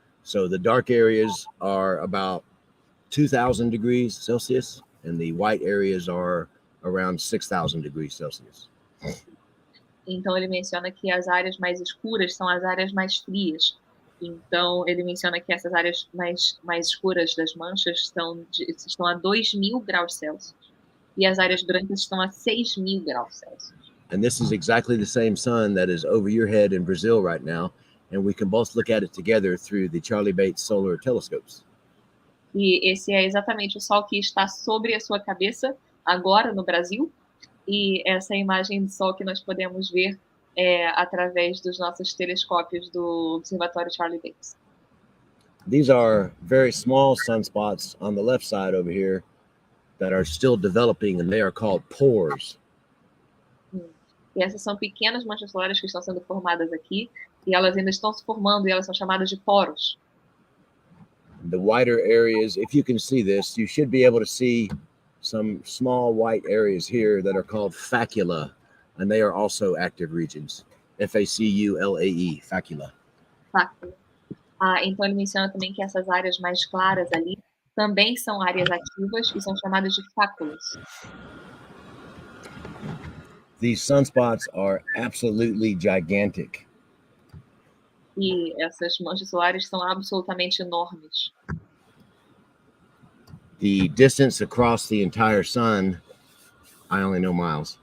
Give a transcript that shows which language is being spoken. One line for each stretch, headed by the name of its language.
English: So the dark areas are about 2,000 degrees Celsius, and the white areas are around 6,000 degrees Celsius.
Portuguese: Então ele menciona que as áreas mais escuras são as áreas mais frias. Então ele menciona que essas áreas mais escuras das manchas estão a 2.000 graus Celsius e as áreas brancas estão a 6.000 graus Celsius.
English: And this is exactly the same sun that is over your head in Brazil right now, and we can both look at it together through the Charlie Bates solar telescopes.
Portuguese: E esse é exatamente o Sol que está sobre a sua cabeça agora no Brasil, e essa é a imagem do Sol que nós podemos ver através dos nossos telescópios do Observatório Charlie Bates.
English: These are very small sunspots on the left side over here that are still developing, and they are called pores.
Portuguese: E essas são pequenas manchas solares que estão sendo formadas aqui, e elas ainda estão se formando, e elas são chamadas de poros.
English: The wider areas, if you can see this, you should be able to see some small white areas here that are called facula, and they are also active regions. F-A-C-U-L-A-E, facula. Facula.
Portuguese: Então ele menciona também que essas áreas mais claras ali também são áreas ativas e são chamadas de fáculas.
English: These sunspots are absolutely gigantic.
Portuguese: E essas manchas solares são absolutamente enormes.
English: The distance across the entire sun, I only know miles.